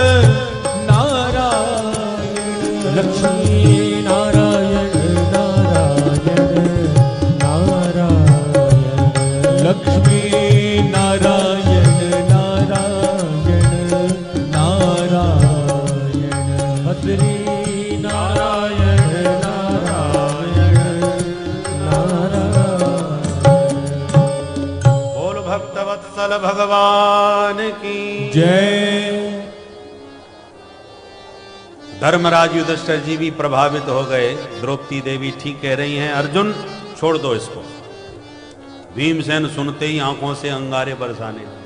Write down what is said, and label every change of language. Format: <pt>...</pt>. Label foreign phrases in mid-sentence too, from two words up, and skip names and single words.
<hi>नारायण लक्ष्मी नारायण नारायण नारायण लक्ष्मी नारायण नारायण नारायण भद्री नारायण नारायण नारायण। बोल भक्तवत्सल भगवान की जय। धर्मराज युधिष्ठिर जी भी प्रभावित हो गए। द्रौपदी देवी ठीक कह रही हैं, अर्जुन छोड़ दो इसको। भीमसेन सुनते ही आंखों से अंगारे बरसाने लगे।</hi>